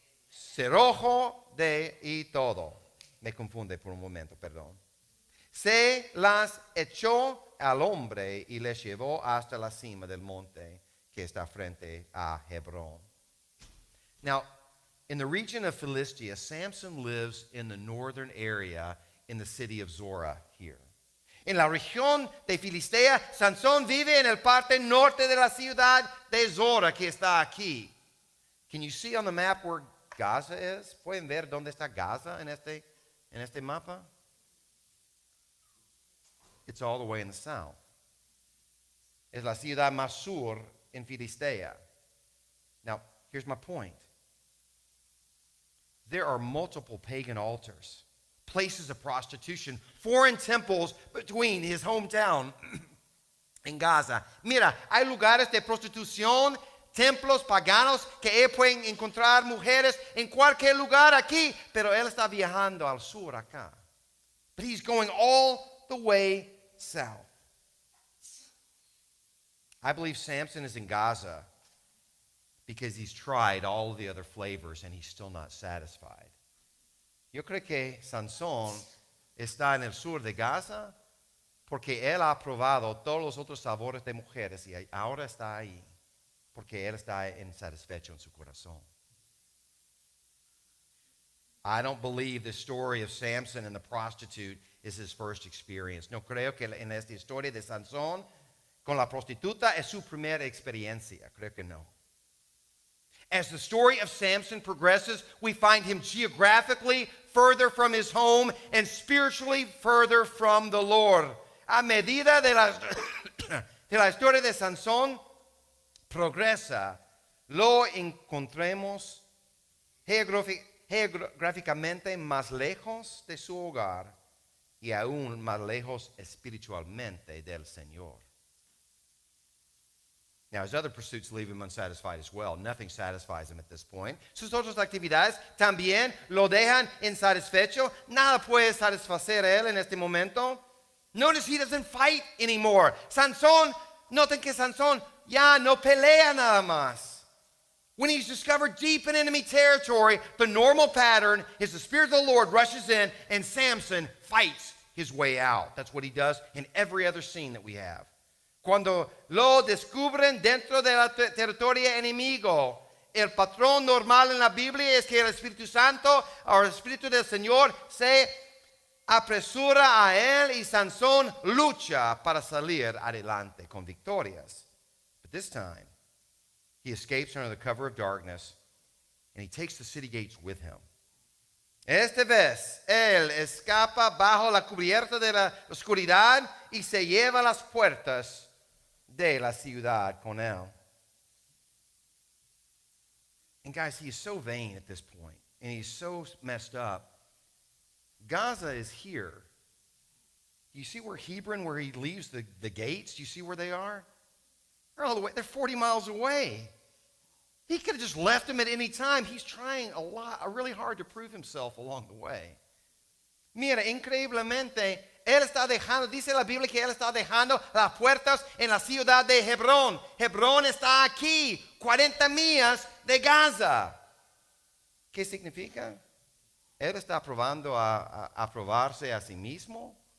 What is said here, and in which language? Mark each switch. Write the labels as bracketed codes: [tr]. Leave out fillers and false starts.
[es] Cerrojo y todo. Me confunde por un momento, perdón. Se las echó al hombre y les llevó hasta la cima del monte que está frente a Hebrón. [en] Now, in the region of Philistia, Samson lives in the northern area in the city of Zorah here. [es] En la región de Filistea, Sansón vive en el parte norte de la ciudad de Zorah que está aquí. [en] Can you see on the map where Gaza is? [es] ¿Pueden ver dónde está Gaza en este mapa? [en] It's all the way in the south. [es] es la ciudad más sur en Filistea. [en] Now, here's my point. There are multiple pagan altars, places of prostitution, foreign temples between his hometown en Gaza. [es] Mira, hay lugares de prostitución, templos paganos que él puede encontrar mujeres en cualquier lugar aquí, pero él está viajando al sur acá. [en] But he's going all the way south. I believe Samson is in Gaza because he's tried all of the other flavors and he's still not satisfied. [es] Yo creo que Sansón está en el sur de Gaza porque él ha probado todos los otros sabores de mujeres y ahora está ahí porque él está insatisfecho en su corazón. [en] I don't believe the story of Samson and the prostitute is his first experience. [es] No creo que en esta historia de Sansón con la prostituta es su primera experiencia. Creo que no. [en] As the story of Samson progresses, we find him geographically further from his home and spiritually further from the Lord. [es] A medida de la historia de Sansón progresa, lo encontremos geográficamente más lejos de su hogar y aún más lejos espiritualmente del Señor. [en] Now, his other pursuits leave him unsatisfied as well. Nothing satisfies him at this point. [es] Sus otras actividades también lo dejan insatisfecho. Nada puede satisfacer a él en este momento. [en] Notice he doesn't fight anymore. [es] Sansón, noten que Sansón ya no pelea nada más. [en] When he's discovered deep in enemy territory, the normal pattern is the Spirit of the Lord rushes in and Samson fights his way out. That's what he does in every other scene that we have. [es] Cuando lo descubren dentro del territorio enemigo, el patrón normal en la Biblia es que el Espíritu Santo o el Espíritu del Señor se apresura a él y Sansón lucha para salir adelante con victorias. [en] But this time, he escapes under the cover of darkness and he takes the city gates with him. [es] Esta vez, él escapa bajo la cubierta de la oscuridad y se lleva las puertas de la ciudad con él. [en] And guys, he is so vain at this point, and he's so messed up. Gaza is here. You see where Hebron, where he leaves the gates? You see where they are? They're all the way. They're 40 miles away. He could have just left them at any time. He's trying really hard to prove himself along the way. [es] Mira, increíblemente, él está dejando, dice la Biblia que él está dejando las puertas en la ciudad de Hebrón. Hebrón está aquí, 40 millas de Gaza. ¿Qué significa? Él está probando a probarse a sí mismo.